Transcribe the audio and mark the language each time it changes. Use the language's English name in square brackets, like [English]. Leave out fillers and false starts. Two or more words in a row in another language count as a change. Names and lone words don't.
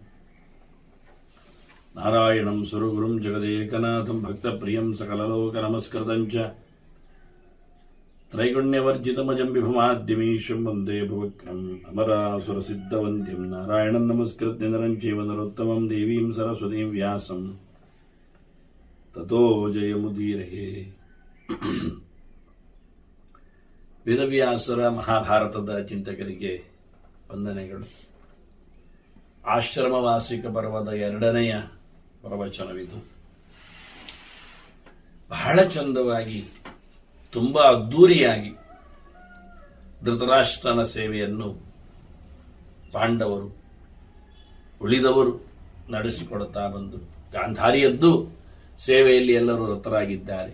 [Sanskrit] नारायणं सुरगुरुं जगदेकनाथं भक्तप्रियं सकललोकनमस्कृतं च त्रैगुण्यवर्जितमजं विभुमाद्यमीशं वन्दे भुवक्रम् अमरासुरसिद्धवन्त्यं नारायणं नमस्कृत्य नरं चैव नरोत्तमं देवीं सरस्वतीं व्यासं ततो जयमुदीरये. [Kannada] ವೇದವ್ಯಾಸರ ಮಹಾಭಾರತದ ಚಿಂತಕರಿಗೆ ವಂದನೆಗಳು. ಆಶ್ರಮವಾಸಿಕ ಪರ್ವದ 2ನೆಯ ಪ್ರವಚನವಿದು. ಬಹಳ ಚಂದವಾಗಿ ತುಂಬಾ ಅದ್ಧೂರಿಯಾಗಿ ಧೃತರಾಷ್ಟ್ರನ ಸೇವೆಯನ್ನು ಪಾಂಡವರು ಉಳಿದವರು ನಡೆಸಿಕೊಡುತ್ತಾ ಬಂದು ಗಾಂಧಾರಿಯದ್ದು ಸೇವೆಯಲ್ಲಿ ಎಲ್ಲರೂ ರತರಾಗಿದ್ದಾರೆ.